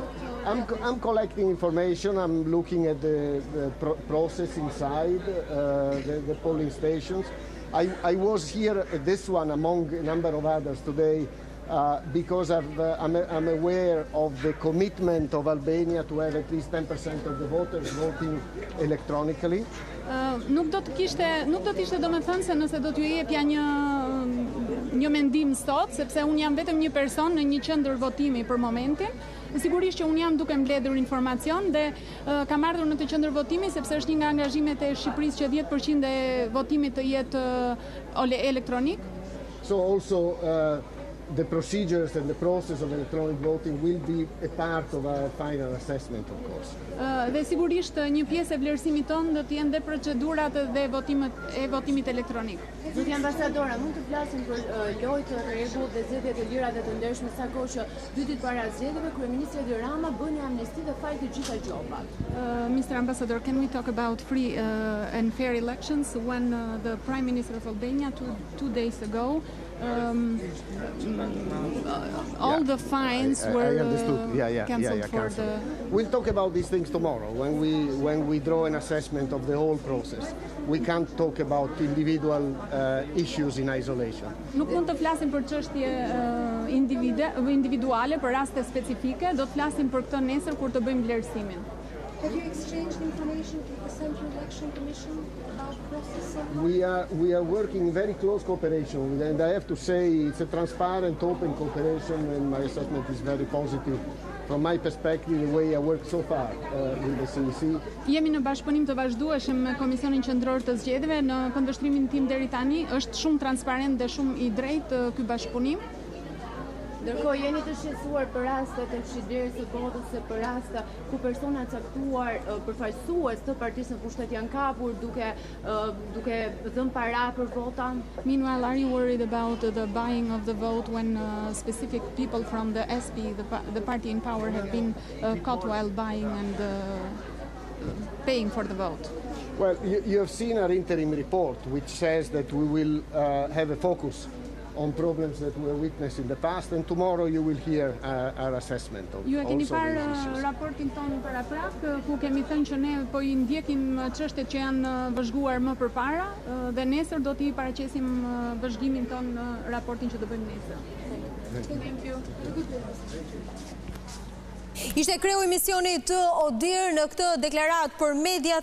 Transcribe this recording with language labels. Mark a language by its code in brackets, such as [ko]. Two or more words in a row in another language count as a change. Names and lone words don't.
[en] I'm collecting information. I'm looking at the process inside the polling stations. I was here at this one among a number of others today. Because I'm aware of the commitment of Albania to have at least 10% of the voters voting electronically. [sq] Nuk do të ishte domethënë se nëse do t'ju jepja një mendim sot, sepse unë jam vetëm një person në një qendër votimi për momentin. Sigurisht që unë jam duke mbledhur informacion dhe kam ardhur në të qendër votimi sepse është një nga angazhimet e Shqipërisë që 10% e votimit të jetë elektronik. [en] So also the procedures and the process of electronic voting will be a part of our final assessment, of course. [sq] Dhe sigurisht një pjesë e vlerësimit tonë do të jenë dhe procedurat dhe votimit elektronik. Zoti ambasadora, mund të flasim për lojë të rregullt dhe zgjedhje të lira dhe të ndershme, sa kohë që 2 ditë para zgjedhjeve kryeministri Edi Rama bëni amnesti dhe fali të gjitha gjobat. [en] Mr. Ambassador, can we talk about free and fair elections when the Prime Minister of Albania 2 days ago all the fines were cancelled for the... We'll talk about these things tomorrow when we draw an assessment of the whole process. We can't talk about individual issues in isolation. [sq] Nuk mund të flasim për çështje individuale, për raste specifike, do të flasim për këtë nesër kur të bëjmë vlerësimin. [en] Have you exchanged information to the Central Election Commission about the process? We are working in very close cooperation with them, and I have to say it's a transparent, open cooperation, and my assessment is very positive. From my perspective, the way I work so far with the CEC. [sq] Jemi në bashkëpunim të vazhdueshëm me Komisionin Qendror të Zgjedhjeve. Në këndvështrimin tim deri tani është shumë transparent dhe shumë i drejtë ky bashkëpunim. Ndërkohë jeni të shqetësuar për raste të fshirjes së votës se për raste ku persona caktuar përfaqësues të partisë në pushtet janë kapur duke dhënë para për vota. [en] Meanwhile, are you worried about the buying of the vote when specific people from the SP, the party in power, have been caught while buying and paying for the vote? Well, you have seen our interim report, which says that we will have a focus on problems that were witnessed in the past, and tomorrow you will hear our assessment of [sq] Ju e keni [en] also [sq] parë [en] these issues. [sq] raportin tonë paraprak, ku kemi thënë që ne po i ndjekim çështjet që janë vëzhguar më përpara dhe nesër do t'i paraqesim vëzhgimin tonë në raportin që do bëjmë nesër. [en] Thank you. [sq] Ishte kreu i misionit të ODIHR në këtë deklarat për mediat.